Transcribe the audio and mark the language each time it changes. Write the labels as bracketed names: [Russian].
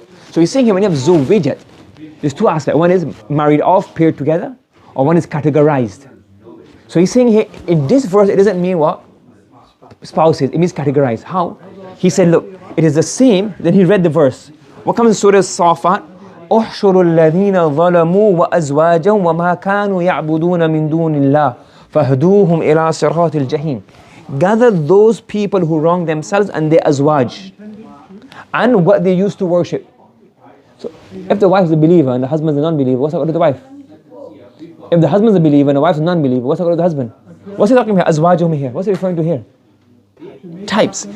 [English] So he's saying here when you have zuwijat, there's two aspects. One is married off, paired together, or one is categorized. So he's saying here, in this verse, it doesn't mean what? Spouses. It means categorized. How? He said, look, it is the same. Then he read the verse. What comes in Surah Safat? [Arabic] احشروا الذين ظلموا وأزواجهم وما كانوا يعبدون من دون الله فاهدوهم إلى صراط الجحيم. [English] Gather those people who wrong themselves and their azwaj and what they used to worship. So if the wife is a believer and the husband is a non-believer, what's up with the wife? If the husband is a believer and the wife is a non-believer, what's up with the husband? What's he talking about? Azwajum here. What's he referring to here? Types.